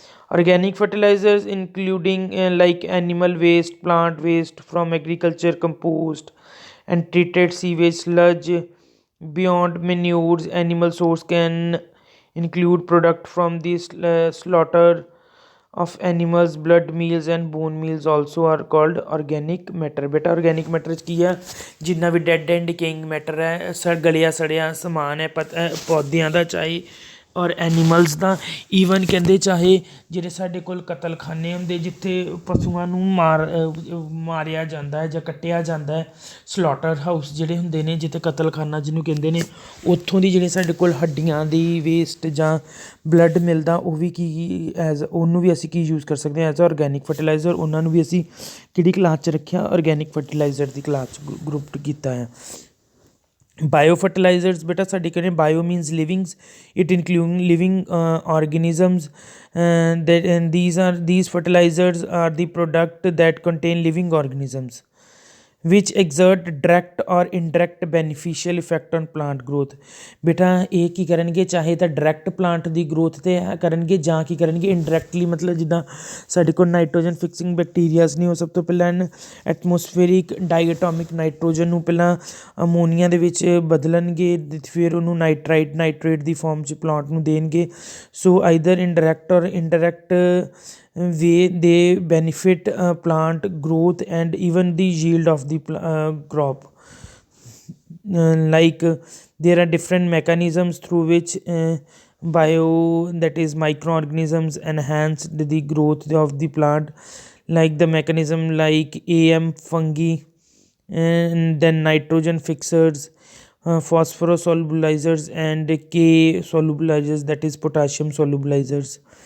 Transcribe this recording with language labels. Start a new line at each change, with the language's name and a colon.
English: Organic fertilizers including like animal waste, plant waste from agriculture, compost and treated sewage sludge. Beyond manures, animal source can include product from the slaughter of animals, blood meals and bone meals also are called organic matter.
Punjabi: ਬੇਟਾ organic matter 'ਚ ਕੀ ਆ, ਜਿੰਨਾ ਵੀ
English: dead and decaying matter
Punjabi: ਹੈ, ਗਲਿਆ ਸੜਿਆ ਸਮਾਨ ਹੈ, ਪੌਦਿਆਂ ਦਾ ਚਾਹੇ ਔਰ ਐਨੀਮਲਸ ਦਾ, ਈਵਨ ਕਹਿੰਦੇ ਚਾਹੇ ਜਿਹੜੇ ਸਾਡੇ ਕੋਲ ਕਤਲਖਾਨੇ ਹੁੰਦੇ ਜਿੱਥੇ ਪਸ਼ੂਆਂ ਨੂੰ ਮਾਰਿਆ ਜਾਂਦਾ ਹੈ ਜਾਂ ਕੱਟਿਆ ਜਾਂਦਾ ਹੈ, ਸਲੋਟਰ ਹਾਊਸ ਜਿਹੜੇ ਹੁੰਦੇ ਨੇ, ਜਿੱਥੇ ਕਤਲਖਾਨਾ ਜਿਹਨੂੰ ਕਹਿੰਦੇ ਨੇ, ਉੱਥੋਂ ਦੀ ਜਿਹੜੇ ਸਾਡੇ ਕੋਲ ਹੱਡੀਆਂ ਦੀ ਵੇਸਟ ਜਾਂ ਬਲੱਡ ਮਿਲਦਾ, ਉਹ ਵੀ ਕੀ ਉਹਨੂੰ ਵੀ ਅਸੀਂ ਕੀ ਯੂਜ਼ ਕਰ ਸਕਦੇ ਹਾਂ
English: As organic fertiliser.
Punjabi: ਉਹਨਾਂ ਨੂੰ ਵੀ ਅਸੀਂ ਕਿਹੜੀ ਕਲਾਸ 'ਚ ਰੱਖਿਆ, ਔਰਗੈਨਿਕ ਫਰਟੀਲਾਈਜ਼ਰ ਦੀ ਕਲਾਸ 'ਚ ਗਰੁੱਪ ਕੀਤਾ ਹੈ।
English: Biofertilizers, beta study
Hindi: करें,
English: bio means livings, it include living organisms, and these fertilizers are the product that contain living organisms. which exert direct or indirect beneficial effect on plant growth।
Punjabi: ਬੇਟਾ ਇਹ ਕੀ ਕਰਨਗੇ, ਚਾਹੇ ਤਾਂ direct plant ਦੀ growth 'ਤੇ ਕਰਨਗੇ ਜਾਂ ਕੀ ਕਰਨਗੇ ਇਨਡਾਇਰੈਕਟਲੀ, ਮਤਲਬ ਜਿੱਦਾਂ ਸਾਡੇ ਕੋਲ ਨਾਈਟ੍ਰੋਜਨ ਫਿਕਸਿੰਗ ਬੈਕਟੀਰੀਆਜ਼ ਨੇ, ਉਹ ਸਭ ਤੋਂ ਪਹਿਲਾਂ ਐਟਮੋਸਫੇਰਿਕ ਡਾਈਐਟੋਮਿਕ ਨਾਈਟ੍ਰੋਜਨ ਨੂੰ ਪਹਿਲਾਂ ਅਮੋਨੀਆ ਦੇ ਵਿੱਚ ਬਦਲਣਗੇ, ਫਿਰ ਉਹਨੂੰ ਨਾਈਟ੍ਰੇਟ ਦੀ ਫਾਰਮ 'ਚ ਪਲਾਂਟ ਨੂੰ ਦੇਣਗੇ।
English: So either indirect or indirect way they benefit plant growth and even the yield of the crop. Like there are different mechanisms through which that is microorganisms enhance the growth of the plant, like the mechanism like fungi, and then nitrogen fixers, phosphorus solubilizers, and K solubilizers, that is potassium solubilizers.